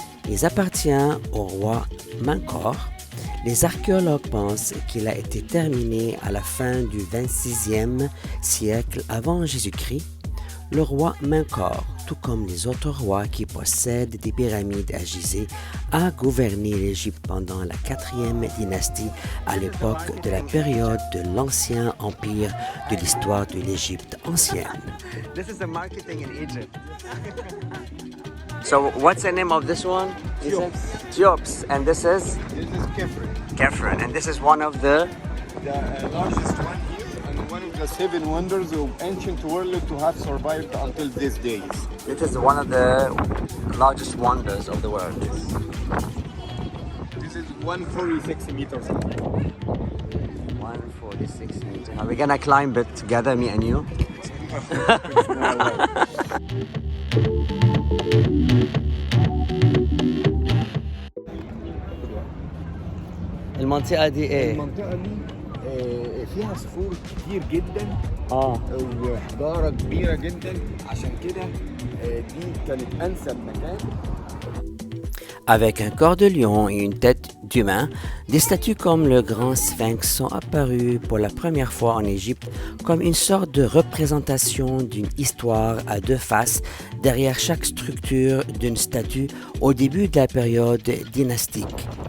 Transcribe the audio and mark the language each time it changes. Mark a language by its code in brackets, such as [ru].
[fr] Il appartient au roi Menkor. Les archéologues pensent qu'il a été terminé à la fin du 26e siècle avant Jésus-Christ. le roi Menkaure, tout comme les autres rois qui possèdent des pyramides à Gizeh, a gouverné l'Égypte pendant la 4e dynastie à l'époque de la période de l'Ancien Empire de l'histoire de l'Égypte ancienne. [en] This is the marketing in Egypt. So what's the name of this one? Cheops. And this is? This is Kefren, Kefren. And this is one of the... the largest one here and one of the 7 wonders of ancient world to have survived until these days. This is one of the largest wonders of the world. This is 146 meters high. 146 meters. Are we gonna climb it together, me and you? [ar] المنطقة دي ايه؟ المنطقة دي فيها صخور كتير جدا اه وحجارة كبيرة جدا عشان كده دي كانت أنسب مكان. [fr] Avec un corps de lion et une tête d'humain, des statues comme le grand sphinx sont apparues pour la première fois en Égypte comme une sorte de représentation d'une histoire à 2 faces derrière chaque structure d'une statue au début de la période dynastique.